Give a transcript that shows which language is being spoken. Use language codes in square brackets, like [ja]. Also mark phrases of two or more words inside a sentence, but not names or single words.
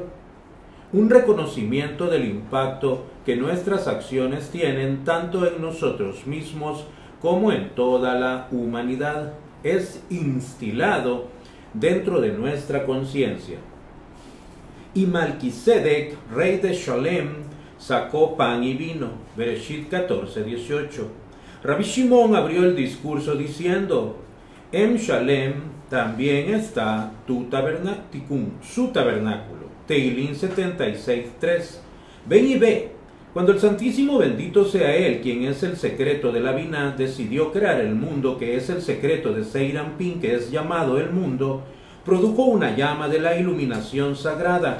[es] Un reconocimiento del impacto que nuestras acciones tienen tanto en nosotros mismos como en toda la humanidad es instilado dentro de nuestra conciencia. Y Malquisedec, rey de Shalem, sacó pan y vino. Bereshit 14:18. Rabbi Shimon abrió el discurso diciendo: en Shalem también está tu tabernáculo, su tabernáculo. Teilín 76:3. Ven y ve. Cuando el Santísimo, bendito sea Él, quien es el secreto de la Binah, decidió crear el mundo, que es el secreto de Seirampin, que es llamado el mundo, produjo una llama de la iluminación sagrada.